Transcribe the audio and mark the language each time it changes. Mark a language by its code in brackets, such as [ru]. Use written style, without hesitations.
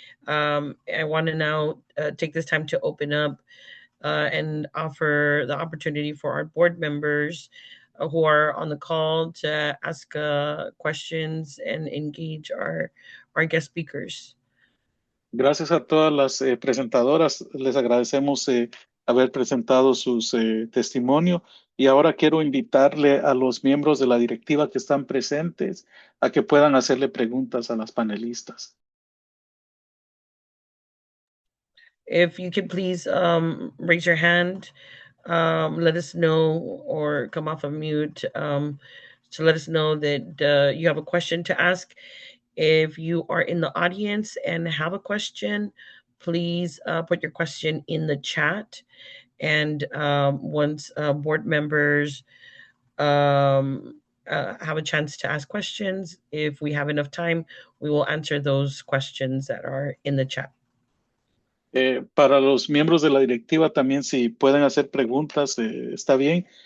[en] I want to now take this time to open up and offer the opportunity for our board members who are on the call to ask questions and engage our guest speakers. [es] Gracias a todas las presentadoras. Les agradecemos haber presentado sus testimonios. Y ahora quiero invitarle a los miembros de la directiva que están presentes a que puedan hacerle preguntas a las panelistas. [en] If you could please raise your hand, let us know, or come off of mute to let us know that you have a question to ask. If you are in the audience and have a question, please put your question in the chat. And once board members have a chance to ask questions, if we have enough time, we will answer those questions that are in the chat. [es] Para los miembros de la directiva también, si pueden hacer preguntas, está bien.